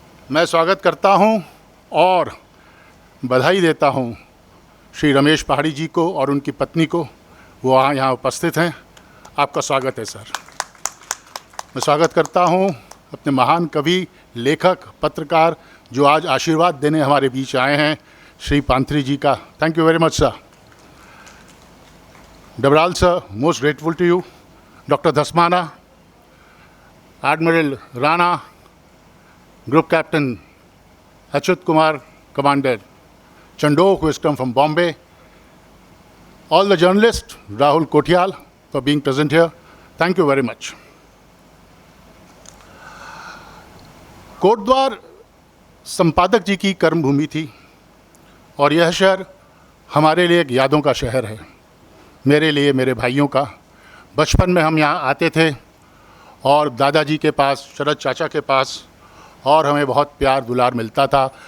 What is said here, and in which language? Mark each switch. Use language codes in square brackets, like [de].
[hi] मैं स्वागत करता हूं और बधाई देता हूं श्री रमेश पहाड़ी जी को और उनकी पत्नी को, वो यहाँ उपस्थित हैं। आपका स्वागत है सर। मैं स्वागत करता हूं अपने महान कवि, लेखक, पत्रकार जो आज आशीर्वाद देने हमारे बीच आए हैं, श्री पांथरी जी का। [en] Thank you very much sir. Dabral sir, most grateful to you. Doctor Dhasmana, admiral Rana, group captain Achyut Kumar, commander Chandok, who has come from Bombay, all the journalists, Rahul Kotial, for being present here. Thank you very much. [hi] Kotdwar संपादक जी की कर्मभूमि थी और यह शहर हमारे लिए एक यादों का शहर है, मेरे लिए, मेरे भाइयों का। बचपन में हम यहाँ आते थे और दादाजी के पास, शरद चाचा के पास, और हमें बहुत प्यार दुलार मिलता था।